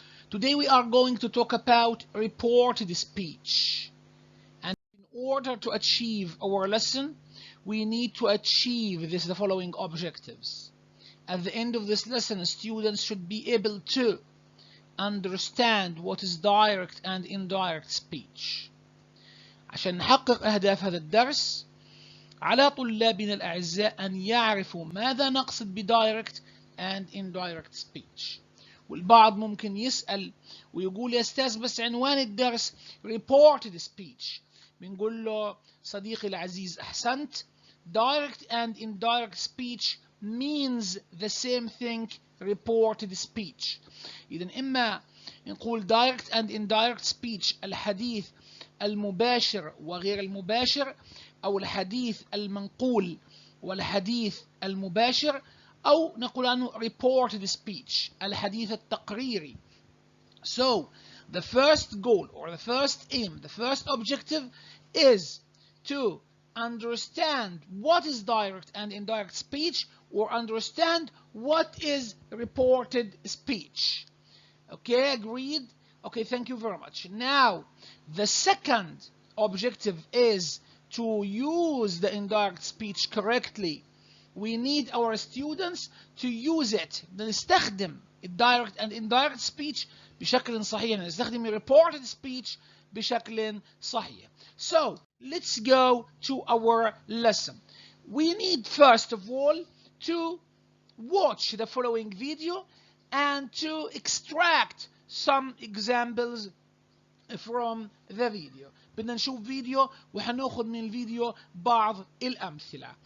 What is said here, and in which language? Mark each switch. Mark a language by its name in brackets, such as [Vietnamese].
[English] Today we are going to talk about reported speech. And in order to achieve our lesson, we need to achieve the following objectives. At the end of this lesson, students should be able to understand what is direct and indirect speech. [Arabic] عشان نحقق أهداف هذا الدرس على طلابنا الأعزاء أن يعرفوا ماذا نقصد ب direct and indirect speech. والبعض ممكن يسأل ويقول يا أستاذ بس عنوان الدرس reported speech. بنقول له صديقي العزيز أحسنت. [English] Direct and indirect speech means the same thing reported speech. [Arabic] إذن إما نقول direct and indirect speech الحديث المباشر وغير المباشر، أو الحديث المنقول والحديث المباشر، أو نقول عنه reported speech الحديث التقريري. [English] So the first goal or the first aim, the first objective is to understand what is direct and indirect speech, or understand what is reported speech. Okay, agreed? Okay, thank you very much. Now, the second objective is to use the indirect speech correctly. We need our students to use it. [Arabic] نستخدم direct and indirect speech بشكل صحيح. نستخدم reported speech بشكل صحيح. [English] So, let's go to our lesson. We need first of all to watch the following video and to extract some examples from the video. [Arabic] بدنا نشوف فيديو وحناخذ من الفيديو بعض الأمثلة.